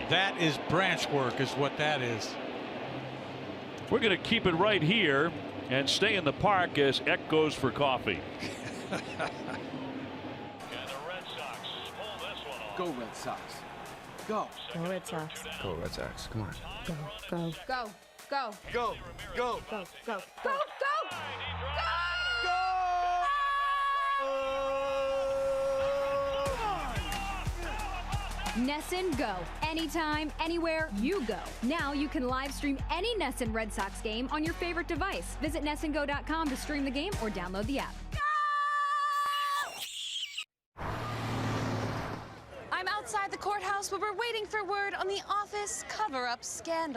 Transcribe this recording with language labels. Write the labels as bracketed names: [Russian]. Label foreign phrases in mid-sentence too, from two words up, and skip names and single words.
[English] that is branch work is what that is. We're going to keep it right here and stay in the park as Eck goes for coffee. Go Red Sox. Go. Go Red Sox. Go Red Sox. Come on. Go, go, Go, go, Go. Go. go, go, go, go. go! NESN Go. Anytime, anywhere, you go. Now you can live stream any NESN Red Sox game on your favorite device. Visit NESNGO.com to stream the game or download the app. I'm outside the courthouse where we're waiting for word on the office cover-up scandal.